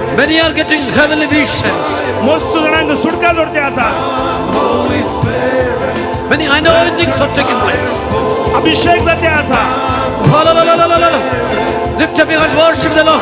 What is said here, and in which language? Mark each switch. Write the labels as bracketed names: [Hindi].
[English] Many are getting heavenly visions. [Goan Konkani] मस्त जणांक सुटका जोडते आसा. [English] Holy Spirit, Many anointings are taking place. [Goan Konkani] अभिषेक जाते आसा. [English] Hallelujah. Lift up your hands, worship the Lord.